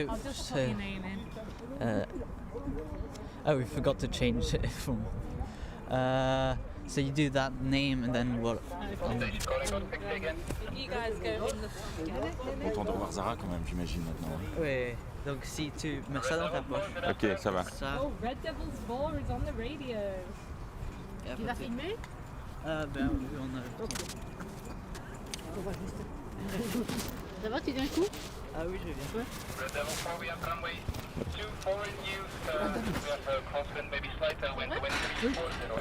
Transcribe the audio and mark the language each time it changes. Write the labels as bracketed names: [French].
[English] I'll just put your name in. Oh, we forgot to change it from... so you do that name and then what? You guys go in the... [French] Content de revoir Zara quand même, j'imagine maintenant. Oui, donc si tu mets ça dans ta poche. Ok, ça va. [English] Oh, Red Devils 4 is on the radio. [French] Tu l'as filmé? Ben oui, on a... Ça va, tu viens un coup? Ah oui, je viens. [English] Red Devil 4, we have runway 24 in use. We have crosswind, maybe slight tailwind, wind 340.